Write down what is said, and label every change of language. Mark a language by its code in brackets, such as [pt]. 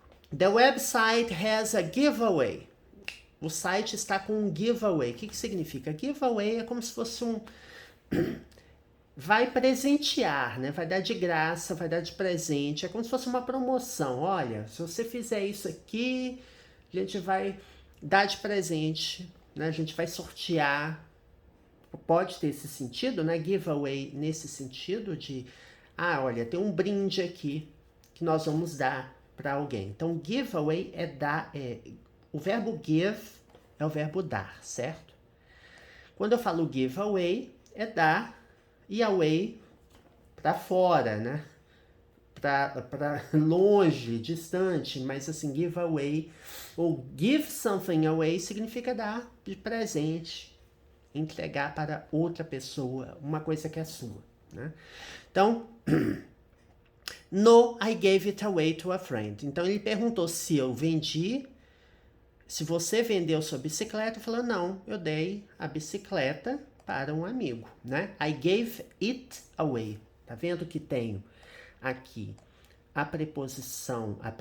[en] The website has a giveaway. [pt] O site está com um giveaway. O que significa? Giveaway é como se fosse vai presentear, né? Vai dar de graça, vai dar de presente. É como se fosse uma promoção. Olha, se você fizer isso aqui, a gente vai dar de presente, né? A gente vai sortear. Pode ter esse sentido, né? Giveaway nesse sentido de, olha, tem um brinde aqui que nós vamos dar para alguém. Então, giveaway é dar, o verbo give é o verbo dar, certo? Quando eu falo giveaway, é dar, e away para fora, né? Para longe, distante, mas assim, giveaway ou give something away significa dar de presente, entregar para outra pessoa uma coisa que é sua, né? [en] Então, no, I gave it away to a friend. [pt] Então ele perguntou se eu vendi, se você vendeu sua bicicleta. Falou, não, eu dei a bicicleta para um amigo, né? [en] I gave it away. [pt] Tá vendo que tenho aqui a preposição.